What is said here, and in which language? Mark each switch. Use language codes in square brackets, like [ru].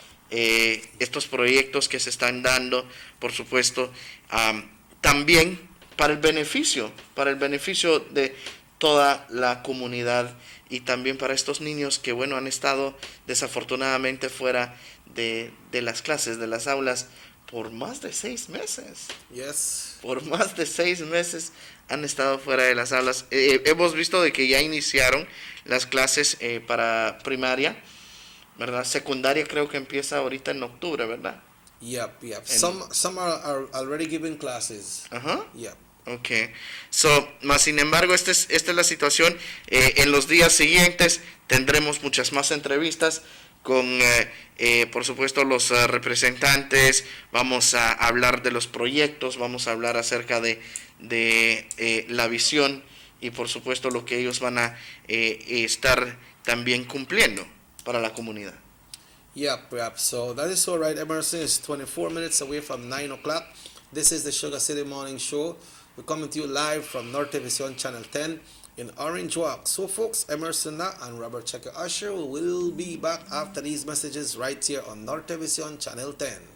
[es] Estos proyectos que se están dando, por supuesto, también para el beneficio de toda la comunidad y también para estos niños que, bueno, han estado desafortunadamente fuera de las clases, de las aulas, por más de 6 meses. [en] Yes. [es] Por más de 6 meses han estado fuera de las aulas. Hemos visto de que ya iniciaron las clases para primaria, ¿verdad? Secundaria creo que empieza ahorita en octubre, ¿verdad? [en] Yep. Some are already giving classes. Yep. Okay. [es] So, más sin embargo, esta es la situación. En los días siguientes tendremos muchas más entrevistas con, por supuesto, los representantes. Vamos a hablar de los proyectos, vamos a hablar acerca de la visión y, por supuesto, lo que ellos van a estar también cumpliendo para la comunidad. [en] Yep. So that is all right. Emerson is 24 minutes away from 9 o'clock. This is the Sugar City Morning Show. We're coming to you live from North Television Channel 10 in Orange Walk. So, folks, Emerson and Robert Checker Usher will be back after these messages right here on North Television Channel 10.